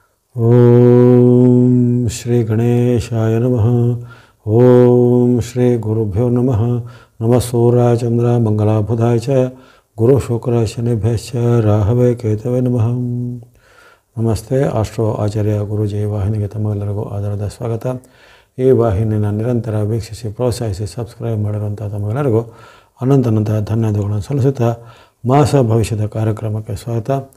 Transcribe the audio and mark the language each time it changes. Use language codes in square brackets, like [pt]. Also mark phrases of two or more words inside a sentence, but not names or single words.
[sa] ಓಂ ಶ್ರೀ ಗಣೇಶಾಯ ನಮಃ. ಓಂ ಶ್ರೀ ಗುರುಭ್ಯೋ ನಮಃ. ನಮಃ ಸೂರ್ಯಾಯ ಚಂದ್ರ ಮಂಗಲಾಬುಧಾಯ ಚ ಗುರು ಶುಕ್ರ ಶನಿಭ್ಯಶ್ಚ ರಾಹವೇ ಕೇತವೇ ನಮಃ. [kn] ನಮಸ್ತೆ. ಆಸ್ಟ್ರೋ ಆಚಾರ್ಯ ಗುರುಜಿ ವಾಹಿನಿಗೆ ತಮ್ಮೆಲ್ಲರಿಗೂ ಆಧಾರದ ಸ್ವಾಗತ. ಈ ವಾಹಿನಿನ ನಿರಂತರ ವೀಕ್ಷಿಸಿ ಪ್ರೋತ್ಸಾಹಿಸಿ ಸಬ್ಸ್ಕ್ರೈಬ್ ಮಾಡಿರುವಂಥ ತಮ್ಮೆಲ್ಲರಿಗೂ ಅನಂತ ಧನ್ಯವಾದಗಳನ್ನು ಸಲ್ಲಿಸುತ್ತಾ ಮಾಸ ಭವಿಷ್ಯದ ಕಾರ್ಯಕ್ರಮಕ್ಕೆ ಸ್ವಾಗತ.